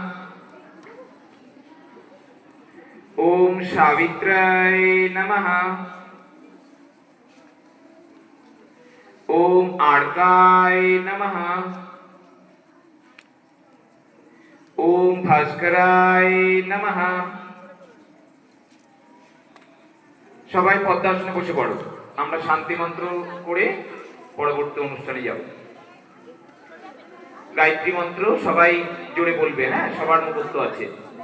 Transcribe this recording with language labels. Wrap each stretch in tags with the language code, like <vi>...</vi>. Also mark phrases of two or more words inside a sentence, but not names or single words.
<sa>ओम सावित्राय नमः। ओम आर्काय नमः। ओम भास्कराय नमः।</sa> <bn>সবাই পদ্মাসনে বসে পড়ো। আমরা শান্তি মন্ত্র করে পরবর্তী অনুষ্ঠানে যাব। গায়ত্রী মন্ত্র সবাই জোরে বলবে, হ্যাঁ, সবার মুখস্থ আছে।</bn>